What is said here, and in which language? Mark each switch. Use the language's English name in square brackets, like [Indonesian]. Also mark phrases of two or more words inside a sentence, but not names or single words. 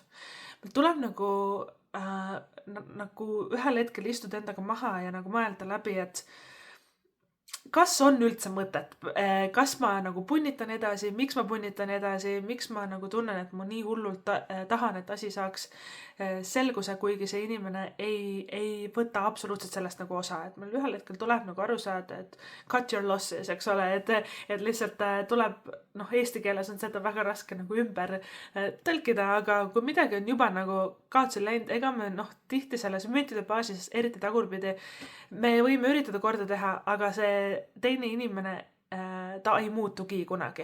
[Estonian] Meil tuleb nagu ühel hetkel istuda endaga maha ja nagu mõelda läbi, et kas on üldse mõtet, kas ma nagu punnitan edasi, miks ma punnitan edasi, miks ma nagu tunnen, et ma nii hullult tahan, et asi saaks selguse, kuigi see inimene ei võta absoluutselt sellest nagu osa, et meil ühel hetkel tuleb nagu aru saada, et [English] cut your losses, [Estonian] eks ole, et lihtsalt tuleb, eesti keeles on seda väga raske nagu ümber tõlkida, aga kui midagi on juba nagu kaotsi läinud, ega me tihti selles müntide baasis, eriti tagurpidi, me võime üritada korda teha, aga see teine inimene, ta ei muutugi kunagi.